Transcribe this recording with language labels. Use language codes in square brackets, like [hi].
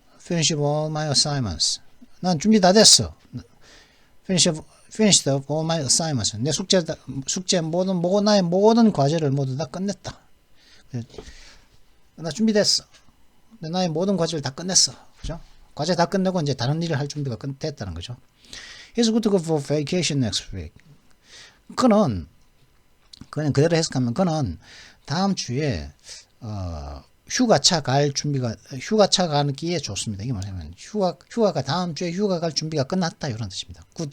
[en] Finish all my assignments. [ko] 난 준비 다 됐어. [en] Finished all my assignments. [ko] 내 숙제 나의 모든 과제를 모두 다 끝냈다. 나 준비됐어. 나의 모든 과제를 다 끝냈어. 그죠? 과제 다 끝내고 이제 다른 일을 할 준비가 됐다는 거죠. [en] He's good to go for vacation next week. [ko] 그는 그대로 해석하면 그는 다음 주에 휴가차 가는 기에 좋습니다. 이게 뭐냐면 휴가가 다음 주에 휴가 갈 준비가 끝났다 이런 뜻입니다.